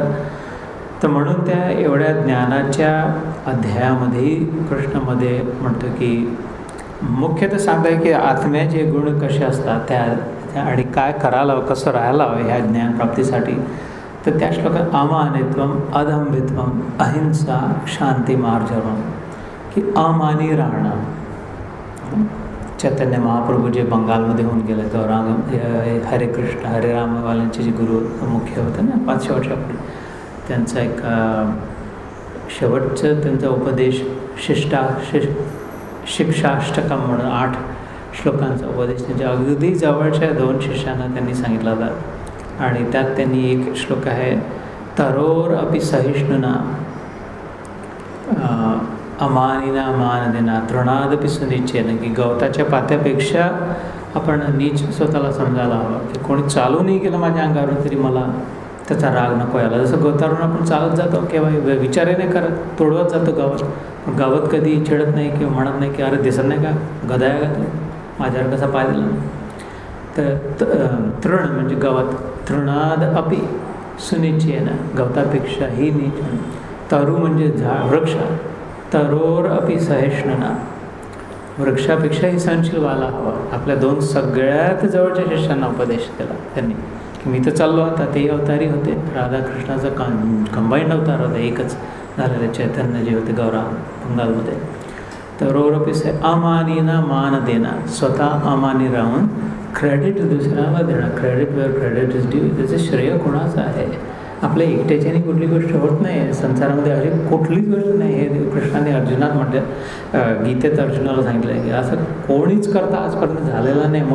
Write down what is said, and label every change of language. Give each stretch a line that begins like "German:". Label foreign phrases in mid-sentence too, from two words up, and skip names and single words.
Marathi: तर म्हणून त्या एवढ्या ज्ञानाच्या अध्यायामध्ये कृष्णामध्ये म्हणतो की मुख्यतः सांगताय की आत्म्याचे गुण कसे असतात त्या आणि काय करायला हवं, कसं राहायला हवं ह्या ज्ञानप्राप्तीसाठी. तर त्या श्लोकात
Sanskrit: अमानित्वम अदम्भित्वम अहिंसा शांती मार्जवम,
Marathi: की अमानी राहणं. चैतन्य महाप्रभू जे बंगालमध्ये होऊन गेले तर हरे कृष्ण हरे रामवाल्यांचे जे गुरु मुख्य होते ना 500 वर्षापूर्वी, त्यांचा एक शेवटचं त्यांचा उपदेश शिक्षाष्टकम म्हणून 8 श्लोकांचा उपदेश त्यांच्या अगदी जवळच्या 2 शिष्यांना त्यांनी सांगितला होता. आणि त्यात त्यांनी एक श्लोक आहे,
Sanskrit: तरोर अपि सहिष्णुना अमानिना मान देना तृणादपि सुनिश्चयन,
Marathi: की गवताच्या पात्यापेक्षा आपण नीच स्वतःला समजायला हवं, की कोणी चालू नाही केलं माझ्या अंगावर तरी मला त्याचा राग नको यायला. जसं गवतावरून आपण चालत जातो केव्हा विचारही नाही करत, तोडवत जातो गावात. गावात कधी चिडत नाही किंवा म्हणत नाही की अरे दिसत नाही का, गधा आहे का तू, माझ्यावर कसा पाय दिला. तर तृण म्हणजे गवत,
Sanskrit: तृणाद अपि सुनिश्चयन,
Marathi: गवतापेक्षाही नीच. तरु म्हणजे झाड, वृक्ष,
Sanskrit: तरोर अपि सहिष्णुना,
Marathi: वृक्षापेक्षाही सहनशील व्हायला हवा. आपल्या 2 सगळ्यात जवळच्या शिष्यांना उपदेश केला त्यांनी, की मी तर चाललो आता, ते अवतारी होते, राधाकृष्णाचा कंबाईंड अवतार होता, एकच झालेले चैतन्य जे होते गौरा बंगालमध्ये.
Sanskrit: तरोर अपि अमानीना मान देना,
Marathi: स्वतः अमानी राहून क्रेडिट दुसऱ्याला देणं,
English: credit where credit is due,
Marathi: त्याचं श्रेय कोणाचं आहे. आपल्या एकट्याच्याने कुठली गोष्ट होत नाही संसारामध्ये, अशी कुठलीच गोष्ट नाही. हे कृष्णाने अर्जुनात म्हटलं, गीतेत अर्जुनाला सांगितलं आहे की असं कोणीच करता आजपर्यंत झालेलं नाही.